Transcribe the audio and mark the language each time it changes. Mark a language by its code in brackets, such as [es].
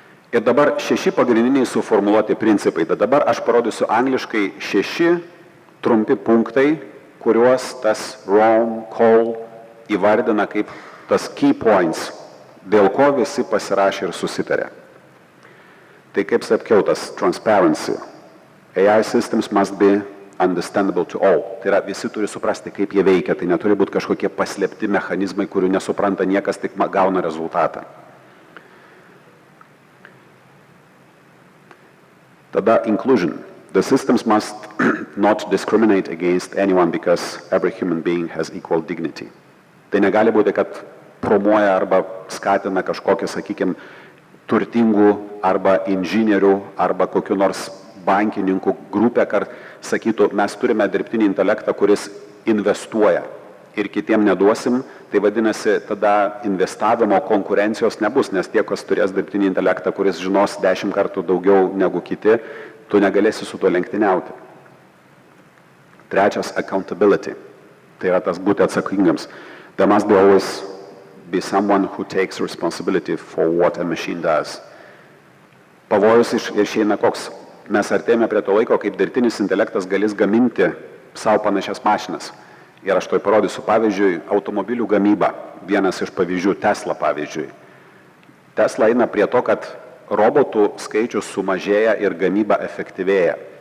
[lt] Ir dabar 6 pagrindiniai suformuluoti principai. Dabar aš parodysiu angliškai 6 trumpi punktai, kuriuos tas Ron Cole įvardina kaip tas [en] key points, [lt] dėl ko visi pasirašė ir susitarė. Tai kaip sakiau, tas transparency. [en] AI systems must be understandable to all. [lt] Tai yra, visi turi suprasti, kaip jie veikia. Tai neturi būti kažkokie paslėpti mechanizmai, kurių nesupranta niekas, tik gauna rezultatą. Tada inclusion. [en] The systems must not discriminate against anyone because every human being has equal dignity. [lt] Tai negali būti, kad promuoja arba skatina kažkokią, sakykime, turtingų arba inžinierių arba kokių nors bankininkų grupę, kad sakytų, mes turime dirbtinį intelektą, kuris investuoja ir kitiem neduosim, tai vadinasi, tada investavimo konkurencijos nebus, nes tie, kas turės dirbtinį intelektą, kuris žinos 10 kartų daugiau negu kiti, tu negalėsi su tuo lenktyniauti. Trečias, accountability. Tai yra tas būti atsakingams. [en] There must be always be someone who takes responsibility for what a machine does. [lt] Pavojus išeina koks. Mes artėjame prie to laiko, kaip dirbtinis intelektas galės gaminti savo panašias mašinas. Ir aš to parodysiu. Pavyzdžiui, automobilių gamyba. Vienas iš pavyzdžių, Tesla pavyzdžiui. Tesla eina prie to, kad robotų skaičius sumažėja ir gamyba efektyvėja.